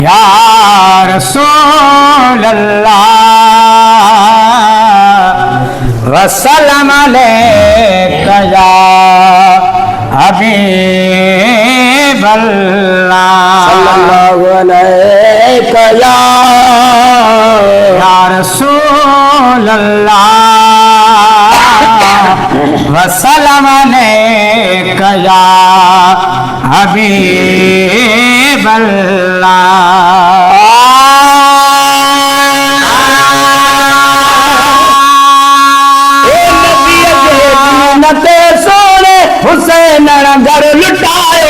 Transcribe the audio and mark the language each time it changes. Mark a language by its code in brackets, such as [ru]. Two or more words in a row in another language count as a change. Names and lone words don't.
[ar] يا رسول الله وسلم عليك يا حبيب الله صلى الله عليك يا رسول الله وسلم عليك يا حبيب الله. [pa] سونے حسین گھر لٹایو